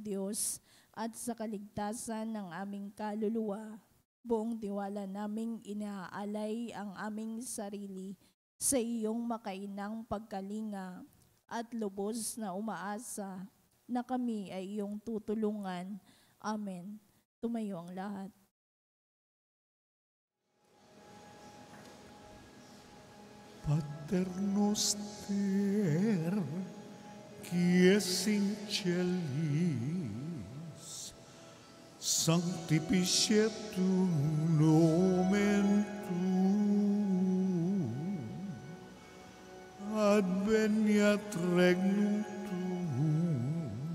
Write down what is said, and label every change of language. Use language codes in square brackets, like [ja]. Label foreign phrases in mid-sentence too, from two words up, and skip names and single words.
[tl] Diyos at sa kaligtasan ng aming kaluluwa, buong tiwala naming inaalay ang aming sarili sa iyong makainang pagkalinga at lubos na umaasa na kami ay iyong tutulungan. Amen. Tumayo ang lahat. [la] Pater noster, qui es in celis, sanctificetur nomen tuum, adveniat regnum tuum,